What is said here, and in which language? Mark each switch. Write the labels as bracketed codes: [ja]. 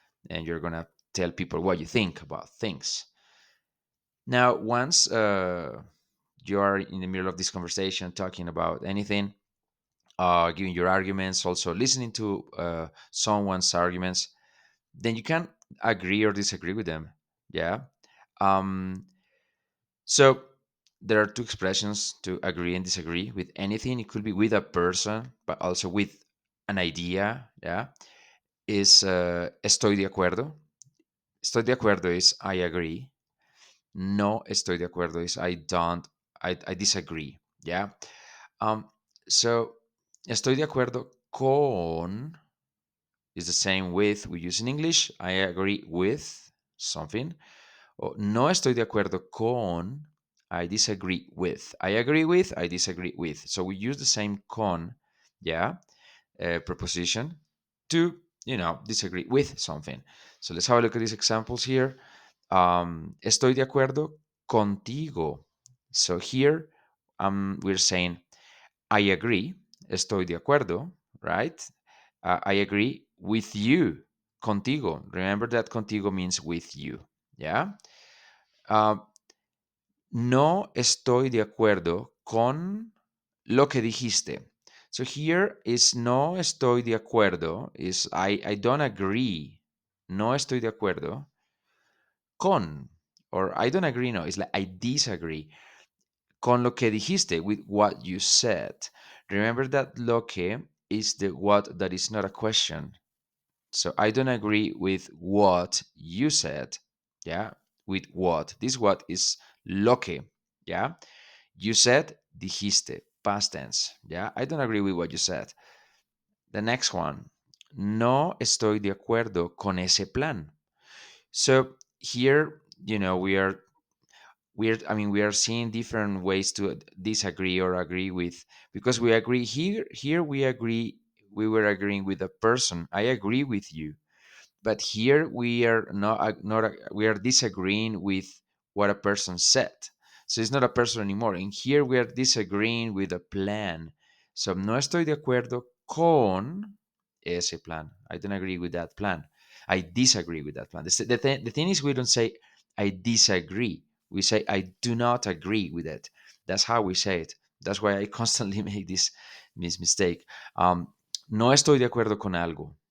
[en] And you're gonna tell people what you think about things. Now once you are in the middle of this conversation talking about anything, giving your arguments, also listening to someone's arguments, then you can agree or disagree with them. Yeah. um, so there are two expressions to agree and disagree with anything. It could be with a person but also with an idea. [es] Yeah. Is estoy de acuerdo. [en] Estoy de acuerdo is I agree. No estoy de acuerdo is I don't, I disagree. Yeah. Um, so estoy de acuerdo con is the same with we use in English. I agree with something. O no estoy de acuerdo con, I disagree with. I agree with, I disagree with. So we use the same con, yeah, preposition to, disagree with something. So let's have a look at these examples here. [es] Estoy de acuerdo contigo. [en] So here we're saying I agree, estoy de acuerdo, right? I agree with you, contigo. Remember that contigo means with you, yeah? [es] Uh, no estoy de acuerdo con lo que dijiste. [en] So here is no estoy de acuerdo, is I don't agree. No estoy de acuerdo con, or I don't agree, no, it's like I disagree con lo que dijiste, with what you said. Remember that lo que is the what that is not a question. So I don't agree with what you said. Yeah. With what. This what is lo que. Yeah. You said dijiste. Past tense. Yeah. I don't agree with what you said. The next one. [es] No estoy de acuerdo con ese plan. [en] So here, we are seeing different ways to disagree or agree with, because we agree here we were agreeing with a person. I agree with you, but here we are not we are disagreeing with what a person said. So it's not a person anymore, and here we are disagreeing with a plan. [es] So no estoy de acuerdo con ese plan. [en] I don't agree with that plan. I disagree with that plan. The thing is, we don't say I disagree. We say I do not agree with it. That's how we say it. That's why I constantly make this mistake. [es] No estoy de acuerdo con algo.